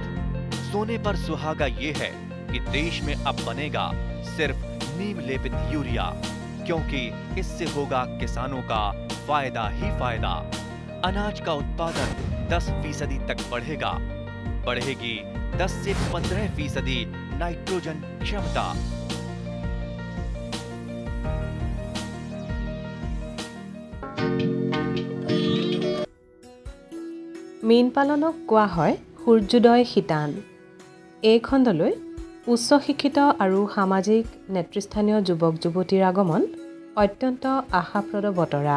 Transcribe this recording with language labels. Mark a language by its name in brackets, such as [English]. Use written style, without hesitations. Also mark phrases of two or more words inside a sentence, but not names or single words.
[Hindi] सोने पर सुहागा ये है कि देश में अब बनेगा सिर्फ नीम लेपित यूरिया, क्योंकि इससे होगा किसानों का फायदा ही फायदा। अनाज का उत्पादन 10% तक बढ़ेगा। बढ़ेगी 10 से 15% नाइट्रोजन क्षमता। [Assamese] মীন পালনক কোৱা হয় সূৰ্যোদয় শীতান। এই খণ্ডলৈ উচ্চ শিক্ষিত আৰু সামাজিক নেতৃস্থানীয় যুৱক যুৱতীৰ আগমন অত্যন্ত আশাপ্ৰদ বতৰা।